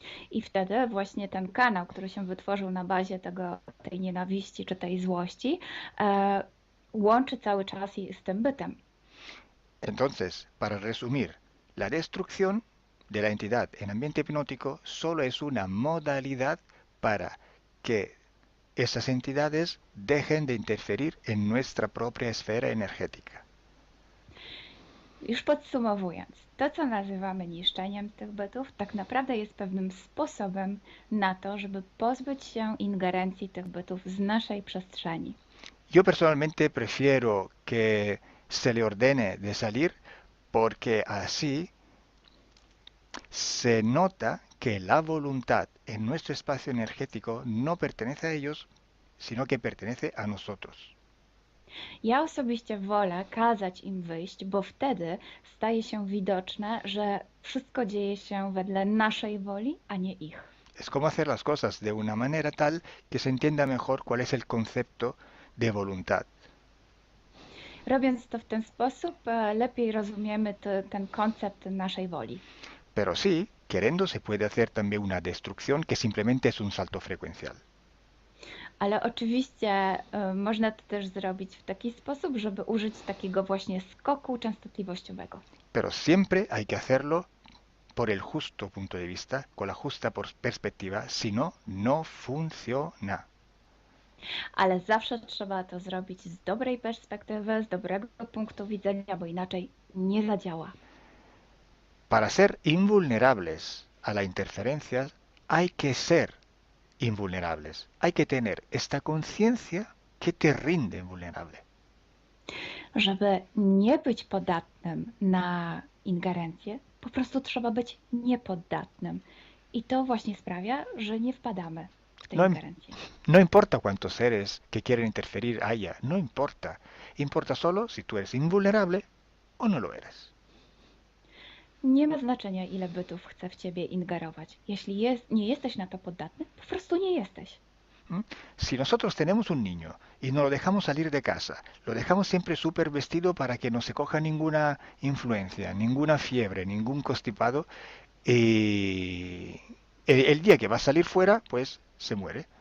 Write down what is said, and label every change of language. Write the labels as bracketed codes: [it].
[pl] I wtedy właśnie ten kanał, który się wytworzył na bazie tej nienawiści czy tej złości, łączy cały czas z tym bytem. [es] Entonces, para resumir, la destrucción de la entidad en ambiente hipnótico solo es una modalidad para que esas entidades dejen de interferir en nuestra propia esfera energética. [pl] Już podsumowując, to co nazywamy niszczeniem tych bytów, tak naprawdę jest pewnym sposobem na to, żeby pozbyć się ingerencji tych bytów z naszej przestrzeni. [es] Yo personalmente prefiero que se le ordene de salir porque así se nota que la voluntad en nuestro espacio energético no pertenece a ellos, sino que pertenece a nosotros. [pl] Ja osobiście wolę kazać im wyjść, bo wtedy staje się widoczne, że wszystko dzieje się wedle naszej woli, a nie ich. [es] Es como hacer las cosas de una manera tal que se entienda mejor cuál es el concepto de voluntad. [pl] Robiąc to w ten sposób, lepiej rozumiemy ten koncept naszej woli. [es] Pero sí, queriendo se puede hacer también una destrucción que simplemente es un salto frecuencial. [pl] Ale oczywiście można to też zrobić w taki sposób, żeby użyć takiego właśnie skoku częstotliwościowego. [es] Pero siempre hay que hacerlo por el justo punto de vista, con la justa perspectiva, si no, no funciona. [pl] Ale zawsze trzeba to zrobić z dobrej perspektywy, z dobrego punktu widzenia, bo inaczej nie zadziała. [es] Para ser invulnerables a la interferencia hay que ser invulnerables. Hay que tener esta conciencia ¿Qué te rinde vulnerable? [pl] Żeby nie być podatnym na ingerencję, po prostu trzeba być niepoddatnym. I to właśnie sprawia, że nie wpadamy w te [es] No, [pl] ingerencje. [es] no importa cuántos seres que quieren interferir haya, no importa. Importa solo si tú eres invulnerable o no lo eres. [pl] Nie ma znaczenia, ile bytów chce w ciebie ingerować. Jeśli nie jesteś na to podatny, po prostu nie jesteś. [es] Si nosotros tenemos un niño y no lo dejamos salir de casa, lo dejamos siempre súper vestido para que no se coja ninguna influencia, ninguna fiebre, ningún constipado, el día que va a salir fuera, pues se muere.